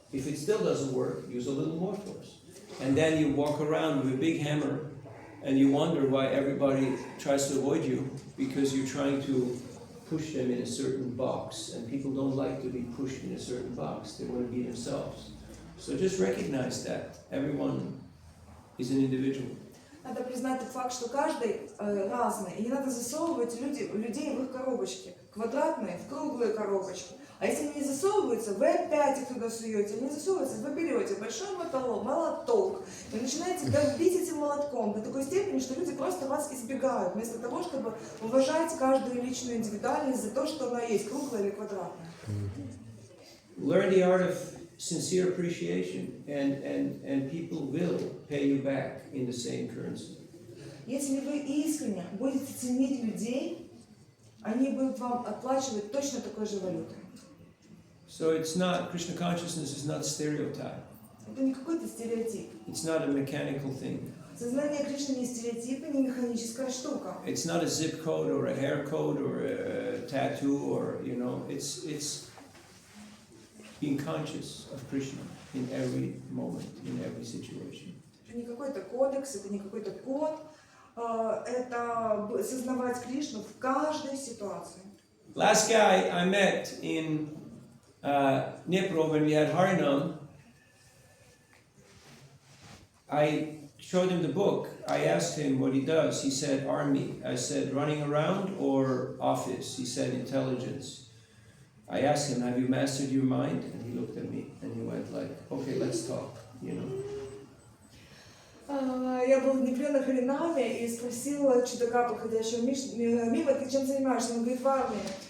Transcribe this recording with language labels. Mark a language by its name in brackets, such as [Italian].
[English] If it still doesn't work, use a little more force. And then you walk around with a big hammer and you wonder why everybody tries to avoid you, because you're trying to push them in a certain box, and people don't like to be pushed in a certain box. They want to be themselves. So just recognize that everyone is an individual. [Russian] Надо признать тот факт, что каждый разный, и не надо засовывать людей в их коробочки, квадратные в круглые коробочки. А если они не засовываются, вы опять их туда суете, они не засовываются, вы берете большой молоток и начинаете бить этим молотком до такой степени, что люди просто вас избегают, вместо того, чтобы уважать каждую личную индивидуальность за то, что она есть, круглая или квадратная. [English] Learn the art of sincere appreciation, and people will pay you back in the same currency. [Russian] Если вы искренне будете ценить людей, они будут вам отплачивать точно такой же валютой. [English] So it's not, Krishna consciousness is not stereotype. [Russian] Это не какой-то стереотип. [English] It's not a mechanical thing. [Russian] Сознание Кришны не стереотип и не механическая штука. [English] It's not a zip code or a hair code or a tattoo or, it's being conscious of Krishna in every moment, in every situation. [Russian] Это не какой-то кодекс, это не какой-то код, это осознавать Кришну в каждой ситуации. [English] Last guy I met in Nipro when we had Harinam, I showed him the book. I asked him what he does. He said army. I said running around or office. He said intelligence. I asked him, have you mastered your mind? And he looked at me and he went like, okay, let's talk, you know. [Russian] Я был в Днепре на Харинаме и спросила чудака, проходящего мимо, ты чем занимаешься? Он говорит, в армии.